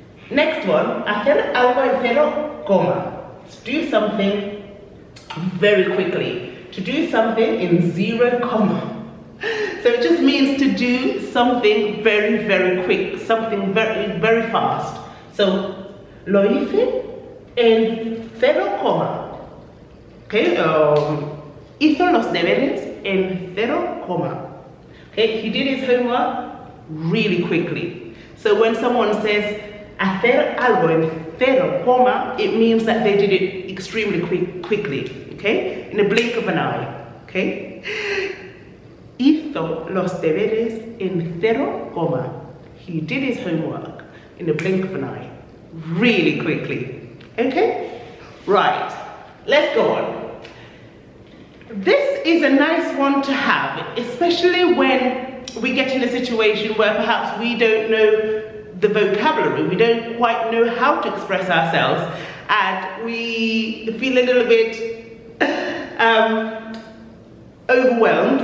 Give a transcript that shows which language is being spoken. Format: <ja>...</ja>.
<en>Next one,</en> <es>hacer algo en cero, coma.</es> <en>To do something very quickly. To do something in 0, comma. So it just means to do something very, very quick, something very, very fast.</en> <es>So, lo hice en 0, coma. Okay, hizo los deberes en 0, coma.</es> <en>Okay, he did his homework really quickly. So when someone says</en> <es>hacer algo en 0, coma,</es> <en>it means that they did it extremely quickly, okay? In a blink of an eye, okay?</en> <es>Hizo los deberes en 0, coma.</es> <en>He did his homework in a blink of an eye, really quickly, okay? Right, let's go on. This is a nice one to have, especially when we get in a situation where perhaps we don't know the vocabulary, we don't quite know how to express ourselves, and we feel a little bit overwhelmed.</en>